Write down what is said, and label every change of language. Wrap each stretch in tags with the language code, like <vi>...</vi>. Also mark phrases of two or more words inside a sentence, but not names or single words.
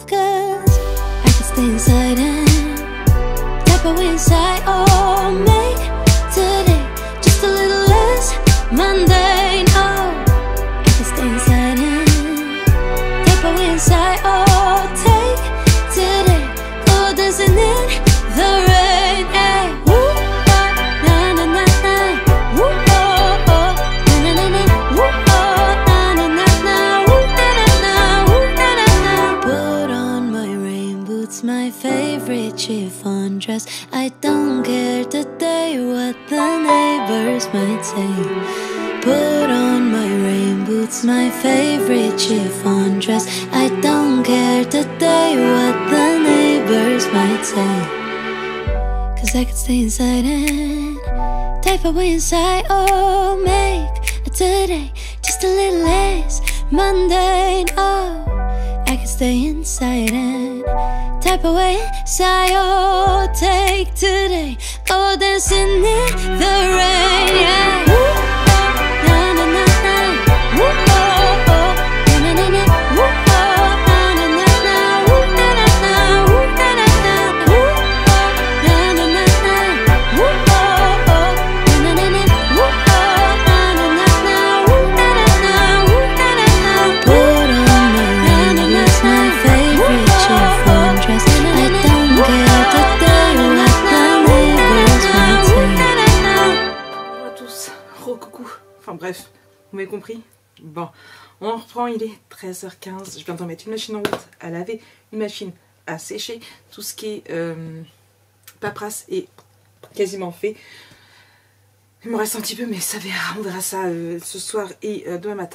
<en>Cause I can stay inside and tap away inside. Oh, make today just a little less mundane. Oh, I can stay inside and tap away inside. Oh, take today, go dancing in the rain. Hey, woo, oh, na na na na. Woo, oh, oh, na na na na. Woo, oh, na na na na. Woo, na na na. Woo, na na na. Put on my rain boots, my favorite chiffon dress. I don't care today what the neighbors might say. Put on my rain boots, my favorite chiffon dress. I don't care today what the neighbors might say. Cause I could stay inside and type away inside. Oh, make today just a little less mundane. Oh, I could stay inside and type away inside. Oh, take today, go dancing in the rain. Yeah. Woo, oh, na na na na. Woo, oh, oh, na na na na. Woo, oh, na na na na. Woo, na na na. Woo, na na na. Woo, oh, na na na na. Woo, oh, oh, na na na na. Woo, oh, na na na na. Woo, na na na. Woo, na na na. Put on my rain boots, my favorite chiffon dress. I don't care today what the neighbors might say.</en> <fr>Bonjour à tous, coucou. Enfin bref, vous m'avez compris. Bon, on reprend, il est 13h15. Je viens d'en mettre une machine en route à laver, une machine à sécher. Tout ce qui est paperasse est quasiment fait. Il me reste un petit peu, mais ça verra, on verra ça ce soir et demain matin.</fr>